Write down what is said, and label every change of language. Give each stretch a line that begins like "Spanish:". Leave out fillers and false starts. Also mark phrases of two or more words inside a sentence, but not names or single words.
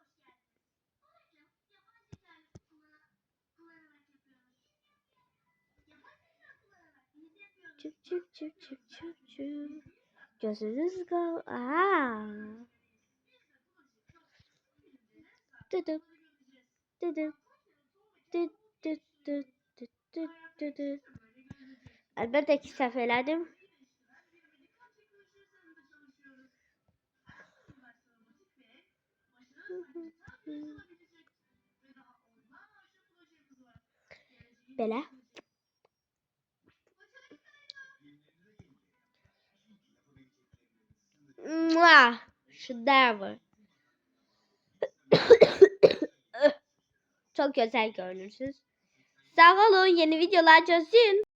Azerbaijani: Çıp çıp çıp çıp çıp çıp. Gözünüz kal. Aa. Dıdıp. Dıdıp. Dıt dıt dıt dıt dıt dıt dıt. Əlbəttə ki, səhv elədim. Belə. Şedevr.
Turkish: Çok güzel görünürsünüz. Sağ olun, yeni videolar çözün.